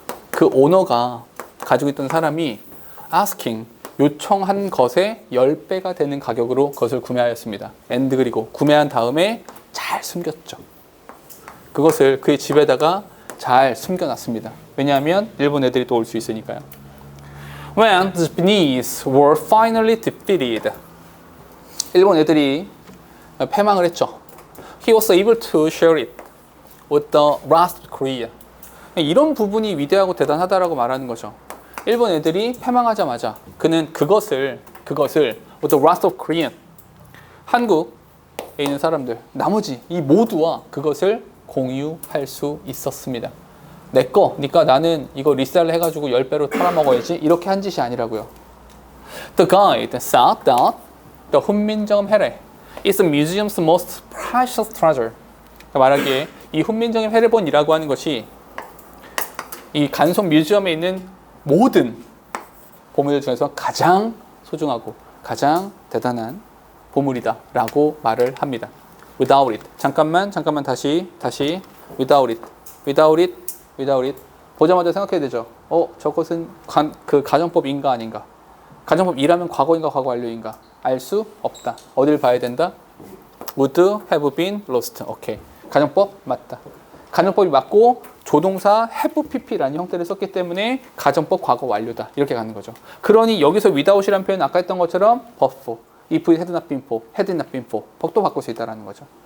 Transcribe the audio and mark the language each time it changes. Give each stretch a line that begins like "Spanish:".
Korean: 그 오너가 가지고 있던 사람이 asking 요청한 것의 10배가 되는 가격으로 그것을 구매하였습니다. and 그리고 구매한 다음에 잘 숨겼죠. 그것을 그의 집에다가 잘 숨겨놨습니다. 왜냐하면 일본 애들이 또 올 수 있으니까요.
English: When the Japanese were finally defeated
Korean: 일본 애들이 패망을 했죠.
English: He was able to share it with the rest of Korea.
Korean: 이런 부분이 위대하고 대단하다라고 말하는 거죠. 일본 애들이 패망하자마자 그는 그것을
English: with the rest of Korean,
Korean: 한국에 있는 사람들, 나머지 이 모두와 그것을 공유할 수 있었습니다. 내 거니까 나는 이거 리셀 해가지고 10배로 팔아먹어야지, 이렇게 한 짓이 아니라고요.
English: The guide said that the 훈민정음 해례 is the museum's most precious treasure.
Korean: 그러니까 말하기에 이 훈민정음 해례본이라고 하는 것이 이 간송 뮤지엄에 있는 모든 보물들 중에서 가장 소중하고 가장 대단한 보물이다 라고 말을 합니다.
English: Without it.
Korean: 잠깐만 다시 without it. 보자마자 생각해야 되죠. 저것은 그 가정법인가 아닌가? 가정법이라면 과거인가 과거 완료인가? 알 수 없다. 어딜 봐야 된다?
English: Would have been lost.
Korean: 오케이. 가정법 맞다. 가정법이 맞고 조동사 have pp라는 형태를 썼기 때문에 가정법 과거 완료다. 이렇게 가는 거죠. 그러니 여기서 without이라는 표현 아까 했던 것처럼
English: but for, if it had not been for,
Korean: had it not been for, 또 바꿀 수 있다는 거죠.